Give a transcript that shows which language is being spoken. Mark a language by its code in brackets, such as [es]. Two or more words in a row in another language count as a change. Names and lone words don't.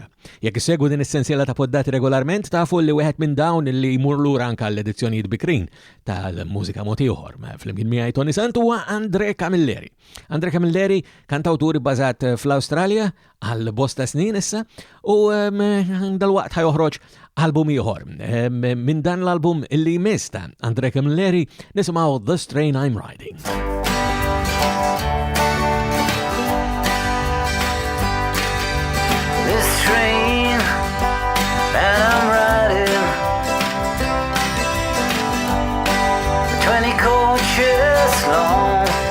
[mt] Jekk issegwu din is-sensiela ta' poddati regolarment tafu li wieħed minn dawn li jmur lura anke l-edizzjonijiet bikrin tal-Mużika Mod Ieħor fl-imkien miegħi Toni Sant huwa Andre Camilleri. Andre Camilleri kantawtur bbażat fl-Awstralja għal bosta snin issa u dalwaqt ħajoħroġ album ieħor. Minn dan l-album illi jmiss ta' Andre Camilleri nisimgħu This Train I'm Riding. [en] This train that I'm riding, 20 coaches long.